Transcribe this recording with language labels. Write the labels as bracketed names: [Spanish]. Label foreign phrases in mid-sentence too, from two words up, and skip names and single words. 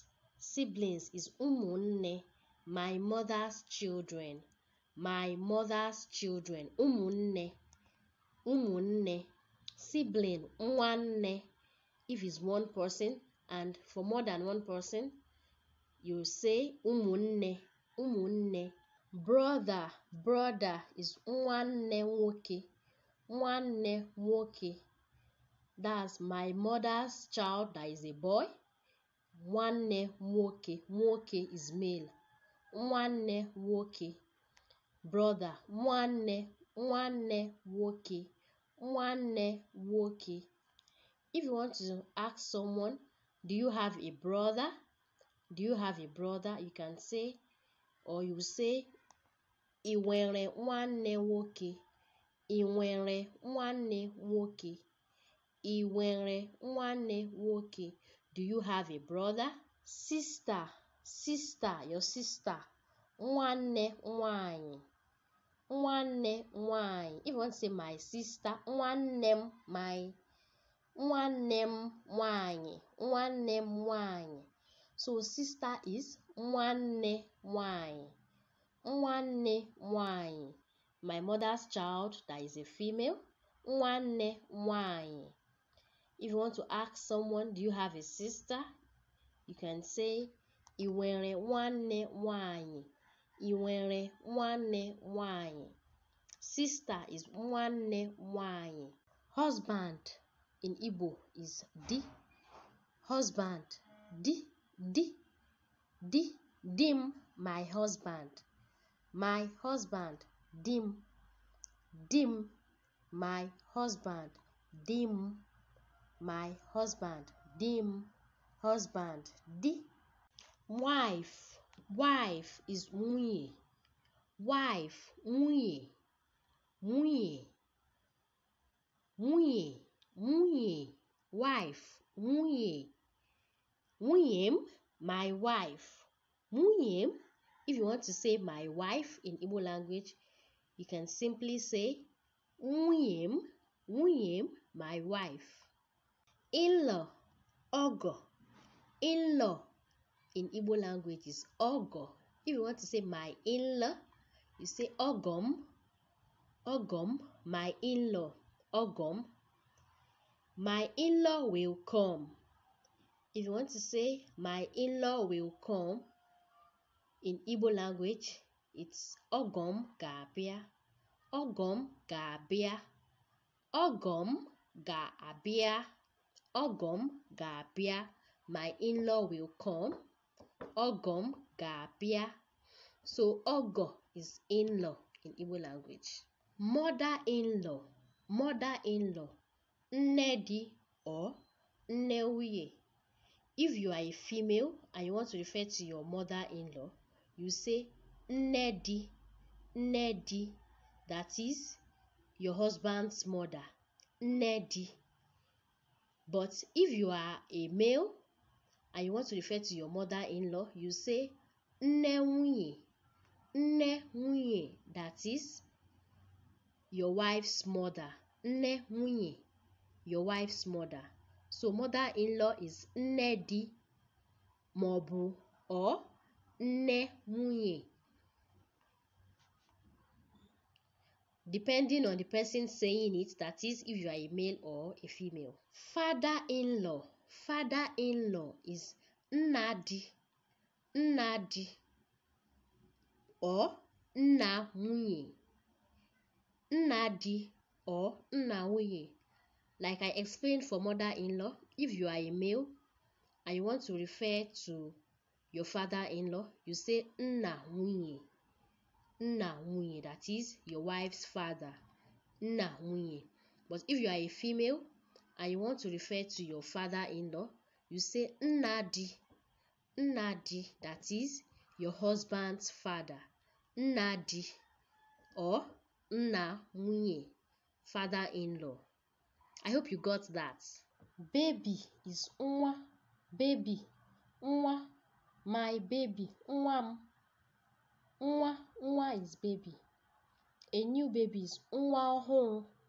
[English] Siblings is ụmụnne. My mother's children. My mother's children. [Igbo] Ụmụnne. Ụmụnne. Sibling. Nwanne. [English] If it's one person, and for more than one person, you say ụmụnne. [Igbo] Ụmụnne. [English] Brother. Brother is [Igbo] nwanne nwoke. Nwanne nwoke. [English] That's my mother's child, that is a boy. [Igbo] Nwanne nwoke. Nwoke [English] is male. [Igbo] Nwanne nwoke. Brother. Nwanne. Nwanne nwoke. Nwanne nwoke. [English] If you want to ask someone, do you have a brother? Do you have a brother? You can say, or you say, [Igbo] I nwere nwanne nwoke. I nwere nwanne nwoke. I nwere nwanne nwoke. [English] Do you have a brother? Sister. Sister, your sister. [Igbo] Nwanne nwanyị. Nwanne nwanyị. [English] If you want to say my sister, nwannem, my [Igbo] nwannem nwanyị. Nwannem nwanyị. [English] So sister is [Igbo] nwanne nwanyị. Nwanne nwanyị. [English] My mother's child, that is a female. [Igbo] Nwanne nwanyị. [English] If you want to ask someone, do you have a sister? You can say, [Igbo] I nwere nwanne nwanyị. I nwere nwanne nwanyị. [English] Sister is [Igbo] nwanne, nwaanyi. [English] Husband in Igbo is di. Husband, di. Dim, my husband. My husband, dim. My husband, dim. My husband, dim. Husband, di. Wife is nwunye. Wife, nwunye. Wife, nwunye. [Igbo] Nwunye, [English] my wife. Nwunye, if you want to say my wife in Igbo language, you can simply say nwunye, my wife. In-law, ogo. In-law in Igbo language is ogo. If you want to say my in-law, you say ogom, my in-law, ogom. My in-law will come. If you want to say my in-law will come in Igbo language, it's [Igbo] ogom ga-abịa. Ogom ga-abịa. Ogom ga-abịa. Ogom ga-abịa. [English] My in-law will come. [Igbo] Ogom ga-abịa. [English] So ogo is in-law in Igbo language. Mother-in-law. Mother-in-law. [Igbo] Nne di or nne nwunye. [English] If you are a female and you want to refer to your mother-in-law, you say [Igbo] nne di. [English] That is your husband's mother. [Igbo] Nne di. [English] But if you are a male and you want to refer to your mother-in-law, you say [Igbo] nne nwunye. [English] That is your wife's mother. [Igbo] Nne nwunye, [English] your wife's mother. So mother-in-law is [Igbo] nne di maọbụ [English] or [Igbo] nne nwunye, [English] depending on the person saying it, that is if you are a male or a female. Father-in-law. Father-in-law is [Igbo] nna di [English] or [Igbo] nna nwunye. Nna di or nna nwunye. [English] Like I explained for mother-in-law, if you are a male and you want to refer to your father-in-law, you say [Igbo] nna nwunye. Nna nwunye, [English] that is your wife's father. [Igbo] Nna nwunye. [English] But if you are a female and you want to refer to your father-in-law, you say [Igbo] nna di. Nna di, [English] that is your husband's father. [Igbo] Nna di or nna nwunye, [English] father-in-law. I hope you got that. Baby is nwa. Baby, nwa. My baby, [Igbo] nwam. [English] Nwa is baby. A new baby is [Igbo] nwa ohuru.